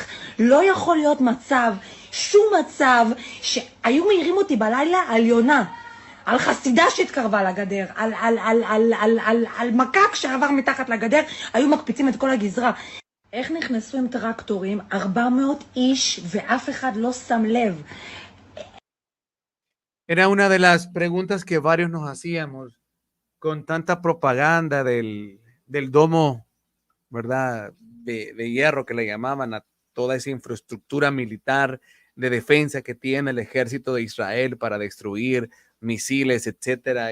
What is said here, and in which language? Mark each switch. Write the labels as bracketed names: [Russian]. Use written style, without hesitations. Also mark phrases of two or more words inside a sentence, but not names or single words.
[Hebrew] לא יכול להיות מצב, שום מצב, שהיו מעירים אותי בלילה על יונה. על חסידה שהתקרבה לגדר, על מקק שעבר מתחת לגדר, היו מקפיצים את כל הגזרה. איך נכנסו עם טרקטורים 400 איש ואף אחד לא שם לב? [Spanish] Era una de las preguntas que varios nos hacíamos con tanta propaganda del domo, ¿verdad? De hierro que le llamaban a toda esa infraestructura militar de defensa que tiene el ejército de Israel para destruir misiles, etcétera.